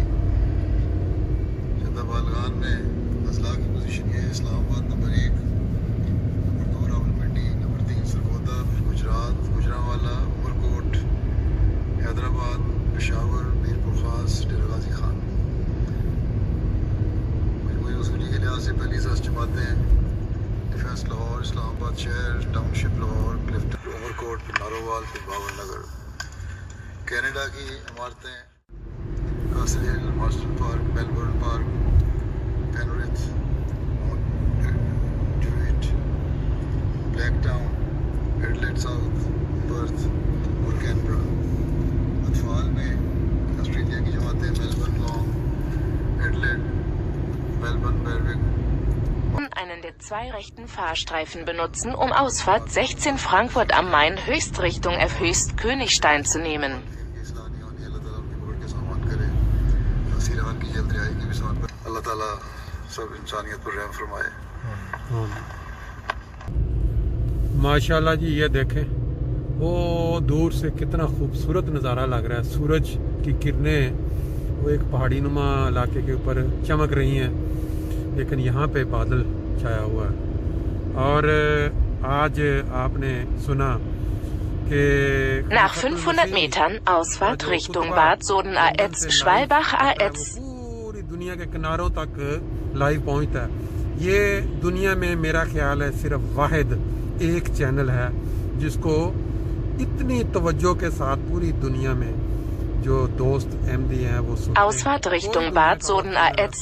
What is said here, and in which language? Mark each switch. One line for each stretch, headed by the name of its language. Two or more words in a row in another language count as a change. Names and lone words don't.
Urdu: چندہ بالغان میں اضلاع کی پوزیشن یہ ہے، اسلام آباد نمبر 1، نمبر 2 راولپنڈی، نمبر 3 سرگودھا، پھر گجرات، گوجرانوالہ، عمرکوٹ، حیدرآباد، پشاور، میرپور خاص، ڈیرہ غازی خان. اصولی کے لحاظ سے پہلی 10 جماعتیں ڈیفینس لاہور، اسلام آباد شہر، ٹاؤن شپ لاہور، کلفٹن، اوور کوٹ، پھر نارووال، پھر باور نگر۔ کینیڈا کی عمارتیں کاسل ہل، مارسٹن پارک، میلبورن پارک، پینریتھ، ماؤنٹ ڈیویٹ، بلیک ٹاؤن، ایڈلیڈ ساؤتھ، پرتھ اور کینبرا۔ اطفال میں آسٹریلیا کی جماعتیں میلبرن لانگ، ایڈلیڈ، میلبرن بیروک۔
German: Einen der 2 rechten Fahrstreifen benutzen, um Ausfahrt 16 Frankfurt am Main Höchstrichtung Höchst Königstein zu nehmen.
Urdu: اللہ تعالیٰ سب انسانیت پر رحم فرمائے۔ ماشاءاللہ جی، یہ دیکھیں وہ دور سے کتنا خوبصورت نظارہ لگ رہا ہے۔ سورج کی کرنیں وہ ایک پہاڑی نما علاقے کے اوپر چمک رہی ہیں، لیکن یہاں پہ بادل چھایا ہوا ہے۔ اور آج آپ نے سنا کہ
German: Nach 500 Metern Ausfahrt Richtung Bad Soden-Aetz-Schwalbach-Aetz.
Urdu: پوری دنیا کے کناروں تک لائیو پہنچتا ہے۔ یہ دنیا میں میرا خیال ہے صرف واحد ایک چینل ہے جس کو اتنی توجہ کے ساتھ پوری دنیا میں جو دوست احمدی ہیں وہ سنتے ہیں۔
German: Ausfahrt Richtung Bad Soden-Aetz.